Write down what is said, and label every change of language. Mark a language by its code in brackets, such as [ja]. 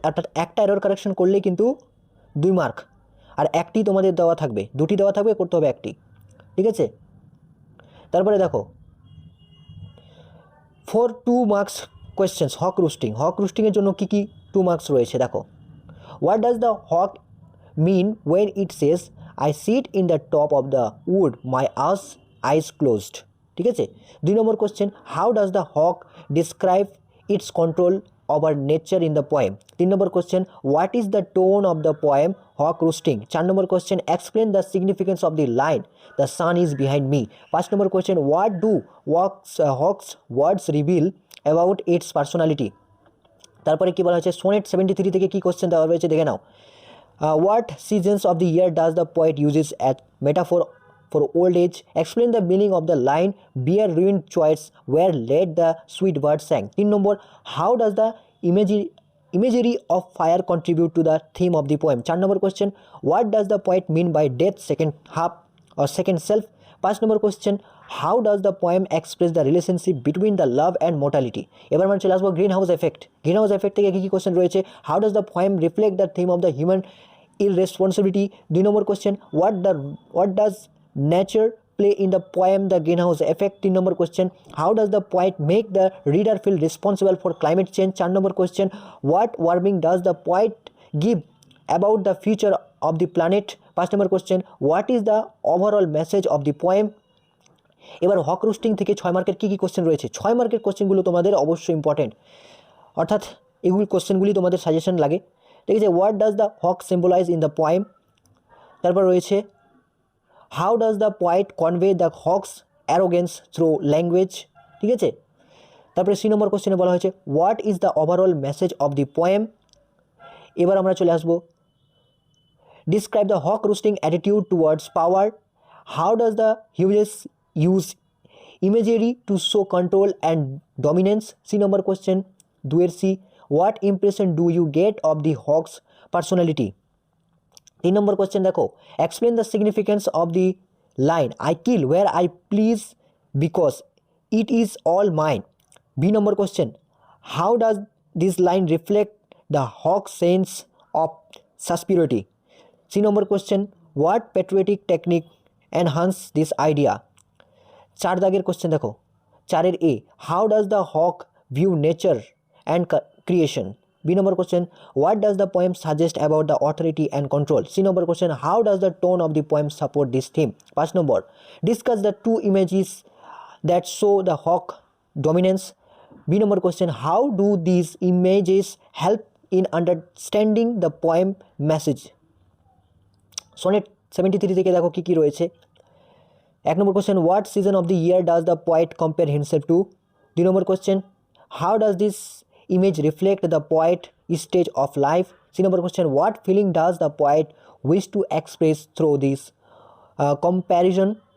[bn] অর্থাৎ একটা error correction করলেই কিন্তু 2 মার্ক, আর একটি তোমাদের দেওয়া থাকবে, 2টি দেওয়া থাকবে, করতে হবে একটি, ঠিক আছে। তারপরে দেখো ফর 2 মার্কস কোয়েশ্চেন্স হক রুস্টিংয়ের জন্য কী কী 2 মার্কস রয়েছে দেখো। [en] what does the hawk mean when it says I sit in the top of the wood my eyes closed, [bn] ঠিক আছে। [en] 2 নম্বর question, how does the hawk describe its control over nature in the poem. 3 নম্বর question, what is the tone of the poem hawk roosting. 4 নম্বর question, explain the significance of the line the sun is behind me. 5 নম্বর question, what do hawk's words reveal about its personality. [bn] তারপরে কী বলা হয়েছে, sonnet 73 থেকে কী question দেওয়া রয়েছে দেখে নাও। [en] What seasons of the year does the poet uses as metaphor for old age? Explain the meaning of the line "Beer ruined choice where led the sweet bird sang." 3 number, how does the imagery of fire contribute to the theme of the poem? 4 number question, what does the poet mean by death second half or second self? 5 number question, how does the poem express the relationship between the love and mortality? [bn] এবার আমরা চলে আসবো green house effect থেকে কী question রয়েছে। [en] How does the poem reflect the theme of the human irresponsibility? 2 number question, what does nature play in the poem the greenhouse effect? 3 number question, how does the poet make the reader feel responsible for climate change? 4 number question, what warning does the poet give about the future of the planet? 5 number question, what is the overall message of the poem? [bn] এবার হক রুস্টিং থেকে 6 মার্কের কী কী question রয়েছে। 6 মার্কের কোশ্চেনগুলো তোমাদের অবশ্যই important, অর্থাৎ এগুলি কোশ্চেনগুলি তোমাদের সাজেশন লাগে, ঠিক আছে। [en] What does the hawk symbolise in the poem. [bn] তারপর রয়েছে [en] how does the poet convey the hawk's arrogance through language, [bn] ঠিক আছে। তারপরে 3 নম্বর কোশ্চেনে বলা হয়েছে [en] What is the overall message of the poem. [bn] এবার আমরা চলে আসবো [en] Describe the hawk roosting attitude towards power. How does the Hughes use imagery to show control and dominance. 3 নম্বর question 2 C, what impression do you get of the hawk's personality? [bn] 3 number question দেখো, [en] explain the significance of the line I kill where I please because it is all mine. B নম্বর question, how does this line reflect the hawk's sense of suspicion? C নম্বর question, what patriotic technique enhance this idea? [bn] 4 দাগের question দেখো, [en] 4 A, how does the hawk view nature and creation? B number question, what does the poem suggest about the authority and control? C number question, how does the tone of the poem support this theme? 5 number, discuss the 2 images that show the hawk dominance. B number question, how do these images help in understanding the poem message? [bn] Sonnet 73 থেকে দেখো কী কী রয়েছে। [en] 1 number question, what season of the year does the poet compare himself to? 2 number question, how does this image reflect the poet stage of life? C number question, what feeling does the poet wish to express through this comparison?